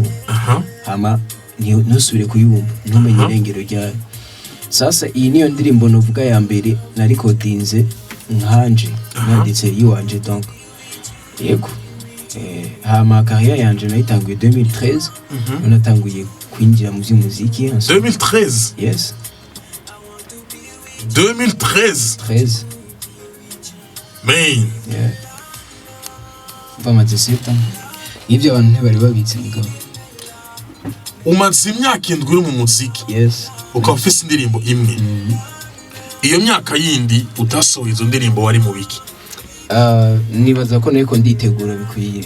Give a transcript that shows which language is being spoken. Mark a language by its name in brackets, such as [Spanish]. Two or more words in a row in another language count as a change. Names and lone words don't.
[Rundi] Hama ntusubire kuyumva ntumenye irengero ryayo. Sasa iyi niyo ndirimbo novuga ya mbere na recordinze nkanje nanditse yiwanje donc. Yego. Hama carrière yanje nayitanguye 2013. Natanguye kwinjira mu by'umuziki. 2013? [English] Yes. 2013? Man. Yeah. [Rundi] Bamaze seta. Ibyo abantu ntibari babitse mugabo. Umaze imyaka 7 uri mu muziki. [English] Yes. [Rundi] Ukaba ufite indirimbo imwe. Iyo myaka yindi utasohoye izo ndirimbo wari mu biki? Nibaza ko niko nditegura bikwiye.